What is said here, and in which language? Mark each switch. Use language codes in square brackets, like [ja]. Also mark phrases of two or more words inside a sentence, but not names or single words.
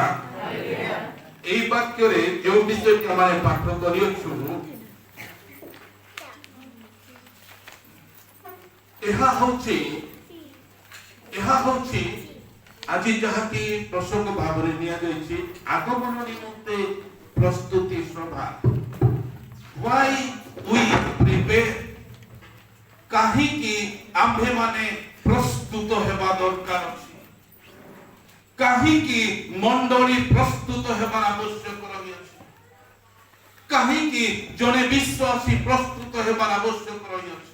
[or] ଏହି ବାକ୍ୟରେ ଯେଉଁ ବିଷୟଟି ଆମେ ପାଠ କରିଅଛୁ, ଏହା ହେଉଛି ଆଜି ଯାହାକି ପ୍ରସଙ୍ଗ ଭାବରେ ନିଆଯାଇଛି, ଆଗମନ ନିମନ୍ତେ ପ୍ରସ୍ତୁତି ସଭା। [en] Why we prepare? [or] କାହିଁକି ଆମ୍ଭେମାନେ ପ୍ରସ୍ତୁତ ହେବା ଦରକାର ଅଛି? କାହିଁକି ମଣ୍ଡଳୀ ପ୍ରସ୍ତୁତ ହେବାର ଆବଶ୍ୟକ ରହିଅଛି? କାହିଁକି ଜଣେ ବିଶ୍ୱାସୀ ପ୍ରସ୍ତୁତ ହେବାର ଆବଶ୍ୟକ ରହିଅଛି?